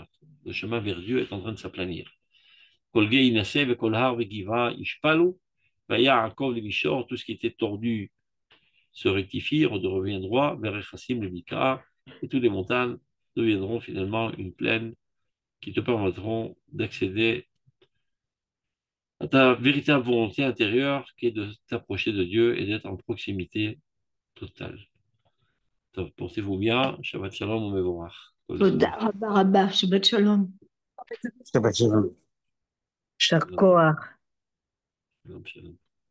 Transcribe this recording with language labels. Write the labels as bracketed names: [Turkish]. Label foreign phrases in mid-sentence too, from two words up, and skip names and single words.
[French] Le chemin vers Dieu est en train de s'aplanir. Tout ce qui était tordu se rectifie, revient droit, vers Echassim, le Bikra, et toutes les montagnes deviendront finalement une plaine qui te permettront d'accéder à ta véritable volonté intérieure qui est de t'approcher de Dieu et d'être en proximité totale. Portez-vous bien, [Hebrew] שבת שלום, מבורך. תודה רבה רבה, שבת שלום. שבת שלום. יישר כוח. שלום, שלום.